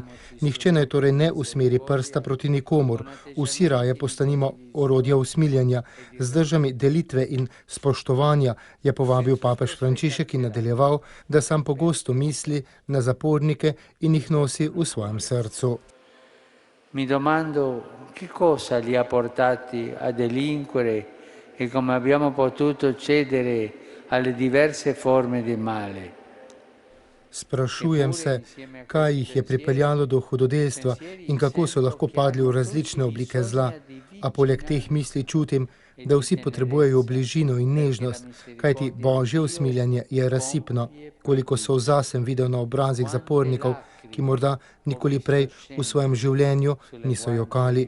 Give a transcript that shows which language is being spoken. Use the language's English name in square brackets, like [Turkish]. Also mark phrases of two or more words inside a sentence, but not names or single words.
[Slovenian] Nihče naj torej ne usmeri prsta proti nikomur. Vsi raje postanimo orodja usmiljenja. Z držami delitve in spoštovanja je povabil papež Frančišek in nadaljeval, da sam pogosto misli na zapornike in jih nosi v svojem srcu. [Italian] Mi domando che cosa li ha portati a delinquere e come abbiamo potuto cedere alle diverse forme di male. [Slovenian] Sprašujem se, kaj jih je pripeljalo do hudodelstva in kako so lahko padli v različne oblike zla. A poleg teh misli čutim, da vsi potrebujejo bližino in nežnost, kajti Božje usmiljenje je razsipno. Koliko solza sem videl na obrazih zapornikov, ki morda nikoli prej v svojem življenju niso jokali.